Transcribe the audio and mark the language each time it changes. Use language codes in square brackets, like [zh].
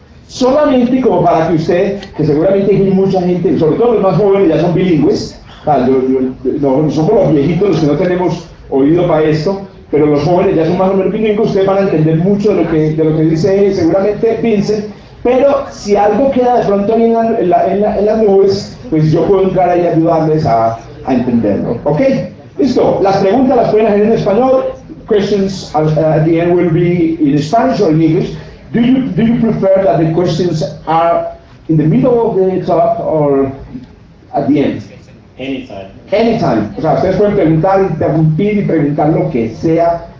[es] Solamente como para que usted, que seguramente hay mucha gente, sobre todo los más jóvenes ya son bilingües, no somos los viejitos los que no tenemos oído para esto, pero los jóvenes ya son más o menos bilingües, ustedes van a entender mucho de lo que dice seguramente Vincent, pero si algo queda de pronto ahí en las nubes, pues yo puedo entrar ahí y ayudarles a entenderlo. ¿Ok? Listo, las preguntas las pueden hacer en español. [en] Questions at the end will be in Spanish or in English. Do you prefer that the questions are in the middle of the talk or at the end? Anytime. Anytime. [es] O sea, ustedes pueden preguntar, interrumpir y preguntar lo que sea.